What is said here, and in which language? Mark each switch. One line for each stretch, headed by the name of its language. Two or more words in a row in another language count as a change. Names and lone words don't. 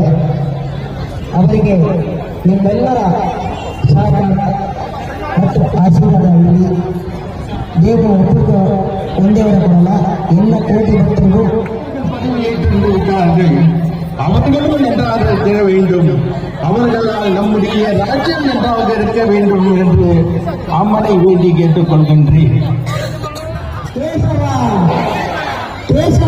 Kannada: ಅವರಿಗೆ ನಿಮ್ಮೆಲ್ಲರ ಸಹಕಾರ ಮತ್ತು ಆಶೀರ್ವಾದ ಇರಲಿ. ನೀವು ಒಬ್ಬರು ಒಂದೇ ಬರಲ್ಲ, ಎಲ್ಲ ಕೋಟಿ ಭಕ್ತರಿಗೂ
Tamil: அவர்களும் நன்றாக இருக்க வேண்டும், அவர்களால் நம்முடைய ராஜ்யம் நன்றாக இருக்க வேண்டும் என்று அம்மனை வேண்டி கேட்டுக்கொள்கின்றேன்.
Kannada: ಕೇಶವ ಕೇಶವ